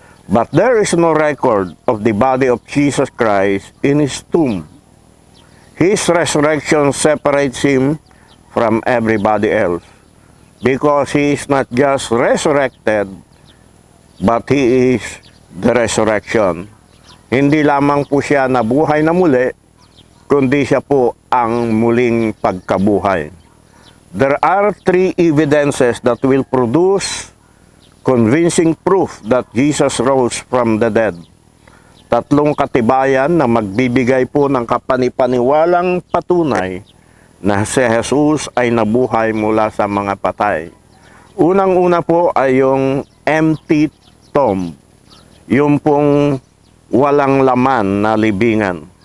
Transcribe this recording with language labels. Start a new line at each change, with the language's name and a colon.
English: But there is no record of the body of Jesus Christ in his tomb. His resurrection separates him from everybody else because he is not just resurrected, but he is the resurrection.
Filipino: Hindi lamang po siya nabuhay na muli, kundi siya po ang muling pagkabuhay.
English: There are 3 evidences that will produce convincing proof that Jesus rose from the dead.
Filipino: 3 katibayan na magbibigay po ng kapanipaniwalang patunay na si Jesus ay nabuhay mula sa mga patay. Unang-una po ay yung
English: empty tomb,
Filipino: yung pong walang laman na libingan.